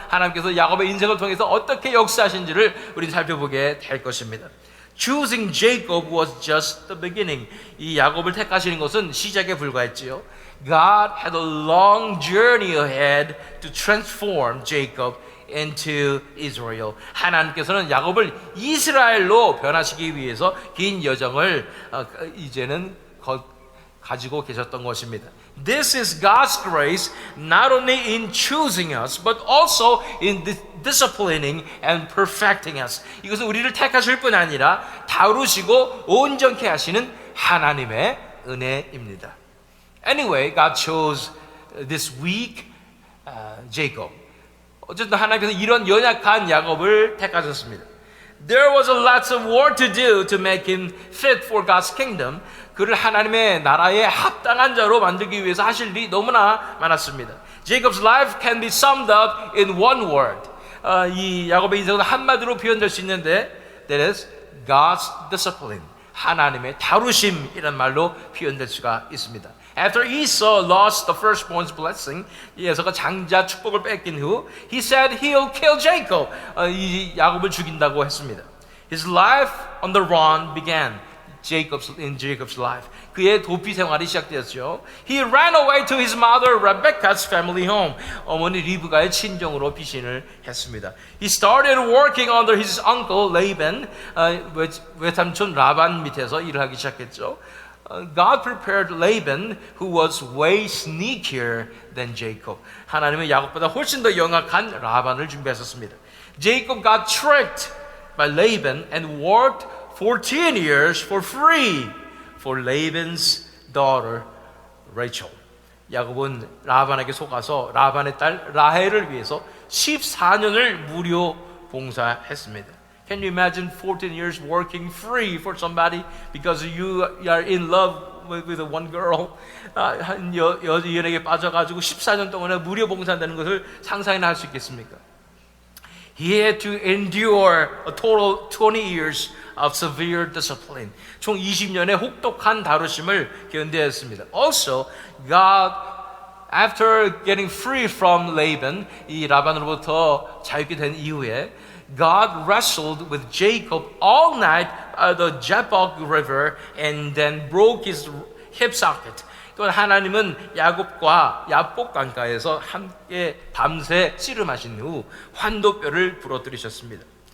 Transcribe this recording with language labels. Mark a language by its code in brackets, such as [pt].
[ko] 하나님께서 야곱의 인생을 통해서 어떻게 역사하신지를 우리는 살펴보게 될 것입니다. [en] Choosing Jacob was just the beginning. [ko] 이 야곱을 택하시는 것은 시작에 불과했지요. [en] God had a long journey ahead to transform Jacob into Israel. [ko] 하나님께서는 야곱을 이스라엘로 변화시키기 위해서 긴 여정을 이제는 가지고 계셨던 것입니다. [en] This is God's grace not only in choosing us but also in disciplining and perfecting us. [ko] 이것은 우리를 택하실 뿐 아니라 다루시고 온전케 하시는 하나님의 은혜입니다. [en] Anyway, God chose this weak Jacob. [ko] 어쨌든 하나님께서 이런 연약한 야곱을 택하셨습니다. [en] There was a lot of work to do to make him fit for God's kingdom. [ko] 그를 하나님의 나라에 합당한 자로 만들기 위해서 하실 일이 너무나 많았습니다. [en] Jacob's life can be summed up in one word. [ko] 이 야곱의 인생은 한마디로 표현될 수 있는데 [en] that is God's discipline. [ko] 하나님의 다루심이란 말로 표현될 수가 있습니다. [en] After Esau lost the firstborn's blessing, [ko] 에서가 장자 축복을 뺏긴 후, [en] he said he'll kill Jacob. [ko] 이 야곱을 죽인다고 했습니다. [en] His life on the run began. In Jacob's life. [ko] 그의 도피 생활이 시작되었죠. [en] He ran away to his mother Rebecca's family home. [ko] 어머니 리브가의 친정으로 피신을 했습니다. [en] He started working under his uncle Laban. [ko] 외삼촌 라반 밑에서 일을 하기 시작했죠. [en] God prepared Laban, who was way sneakier than Jacob. [ko] 하나님은 야곱보다 훨씬 더 영악한 라반을 준비하셨습니다. [en] Jacob got tricked by Laban and worked 14 years for free for Laban's daughter Rachel. [ko] 야곱은 라반에게 속아서 라반의 딸 라헬을 위해서 14년을 무료 봉사했습니다. [en] Can you imagine 14 years working free for somebody because you are in love with one girl? [ko] 연에게 빠져가지고 14년 동안에 무료 봉사한다는 것을 상상이나 할 수 있겠습니까? [en] He had to endure a total 20 years of severe discipline. [ko] 총 20년의 혹독한 다루심을 견뎌야 했습니다. [en] Also, God, after getting free from Laban, [ko] 이 라반으로부터 자유케 된 이후에 [en] God wrestled with Jacob all night by the Jabbok River and then broke his hip socket. [ko] 또 하나님은 야곱과 야복 강가에서 함께 밤새 씨름하신 후 환도뼈를 부러뜨리셨습니다.